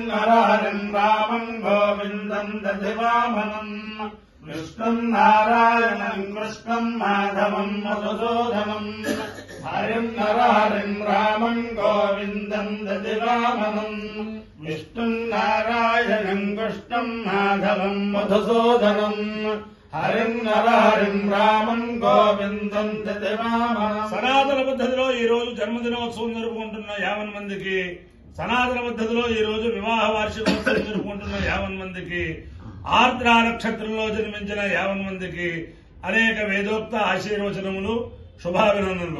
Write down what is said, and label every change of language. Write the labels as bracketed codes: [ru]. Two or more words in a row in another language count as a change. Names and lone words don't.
[sa] हरिं रामं गोविन्दं दधिवामनं विष्णु नारायणं कृष्णं माधवं मधुसूदनं हरिं हरिं रामं गोविन्दं दधिवामनं विष्णु नारायणं कृष्णं माधवं मधुसूदनं हरिं हरिं रामं गोविन्दं दधिवामनं। [te] సనాతన పద్ధతిలో ఈ రోజు జన్మదినోత్సవం జరుపుకుంటున్న 50 మందికి, సనాతన పద్ధతిలో ఈ రోజు వివాహ వార్షికోత్సవం జరుపుకుంటున్న 50 మందికి, ఆర్ద్ర నక్షత్రంలో జన్మించిన 50 మందికి అనేక వేదోక్త ఆశీర్వచనములు, శుభాభినందనలు.